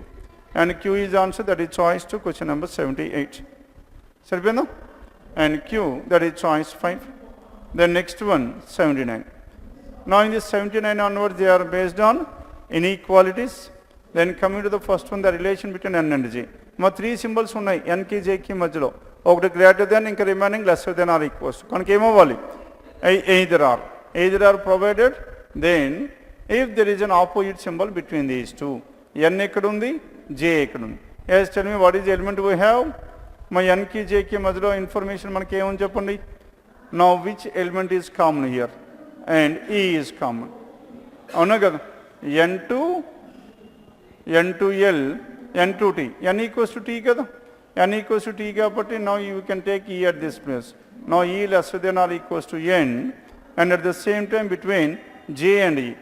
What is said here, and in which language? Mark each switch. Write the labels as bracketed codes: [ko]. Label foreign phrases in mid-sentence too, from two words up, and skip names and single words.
[en] And Q is answer, that is choice 2, question number 78. Saripinda? And Q, that is choice 5. Then next one 79. Now in this 79 onwards, they are based on inequalities. Then coming to the first one, the relation between N and J. [te] మా 3 symbols ఉన్నాయి, N కి J కి మధ్యలో. [en] Okati greater than, inka remaining lesser than or equals. [te] కనక ఏం అవ్వాలి? [en] Either are provided, then if there is an opposite symbol between these two. [te] N ఎక్కడుంది, J ఎక్కడుంది. [en] Yes, tell me what is the element we have? [te] మా N కి J కి మధ్యలో information మనకి ఏం ఉంది చెప్పండి. [en] Now which element is common here? And E is common. [te] అవునా కదా? [en] N2 L, N2 T. N equals to T kada? N equals to T kabatti now you can take E at this place. Now E lesser than or equals to N, and at the same time between J and E.